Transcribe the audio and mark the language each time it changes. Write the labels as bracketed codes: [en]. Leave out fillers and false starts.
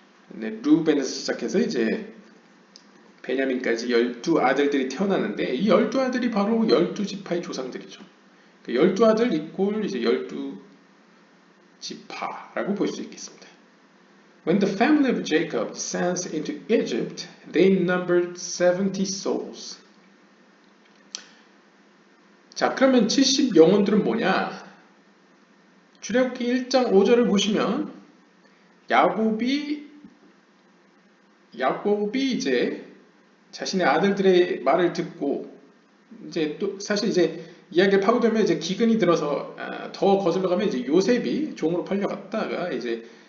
[ko] 네, 루벤에서 시작해서 이제 베냐민까지 12 아들들이 태어나는데 이 12아들이 바로 12지파의 조상들이죠. 그 12아들 이꼴 이제 12지파라고 볼 수 있겠습니다. [en] When the family of Jacob descends into Egypt, they numbered 70 souls. [ko] 자, 그러면 70 영혼들은 뭐냐? 출애굽기 1장 5절을 보시면 야곱이 이제 자신의 아들들의 말을 듣고 이제 또 사실 이제 이야기를 파고들면 이제 기근이 들어서 더 거슬러 가면 이제 요셉이 종으로 팔려갔다가 이제